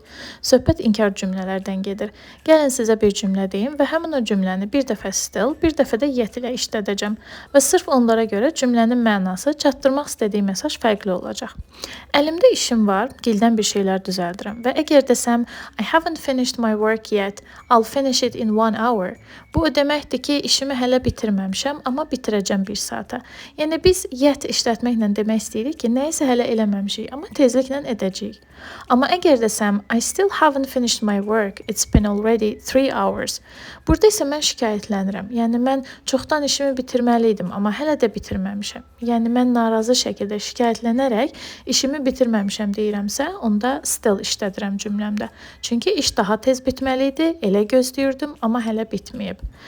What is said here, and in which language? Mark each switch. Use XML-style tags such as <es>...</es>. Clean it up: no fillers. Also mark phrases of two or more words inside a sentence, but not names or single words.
<az>Söhbət inkar cümlələrdən gedir. Gəlin sizə bir cümlə deyim və həmin o cümləni bir dəfə still, bir dəfə də yet ilə işlədəcəm. Və sırf onlara görə cümlənin mənası, çatdırmaq istədiyi mesaj fərqli olacaq. Əlimdə işim var, gildən bir şeylər düzəldirəm və əgər desəm</az> <en>I haven't finished my work yet, I'll finish it in 1 hour.</en> <az>Bu o deməkdir ki, işimi hələ bitirməmişəm, amma bitirəcəm 1 saata. Yəni biz yet işlətməklə demək istəyirik ki, nəyisə hələ eləməmişik, amma tezliklə edəcəyik. Amma əgər desəm</az> <en>I still haven't finished my work, it's been already 3 hours.</en> <az>Burada isə mən şikayətlənirəm. Yəni mən çoxdan işimi bitirməli idim, amma hələ də bitirməmişəm. Yəni mən narazı şəkildə şikayətlənərək işimi bitirməmişəm deyirəmsə, onda still işlədirəm cümləmdə. Çünki iş daha tez bitməli idi, elə gözləyirdim, amma hələ bitməyib.</az>